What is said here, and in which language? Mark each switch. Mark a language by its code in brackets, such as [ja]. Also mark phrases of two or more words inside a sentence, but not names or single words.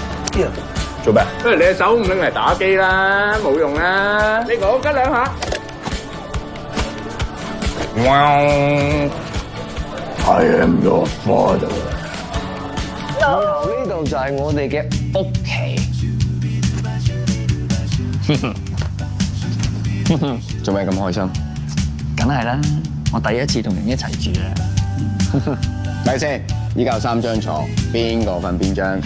[yue] 做咩？不如你隻手唔拎嚟打機啦，冇用啦。呢個吉兩下。 [en] I am your father。 [yue] 呢度就係我哋嘅屋企。做咩咁開心？梗係啦，我第一次同人一齊住啊！咪先，依家有3張床，邊個瞓邊張？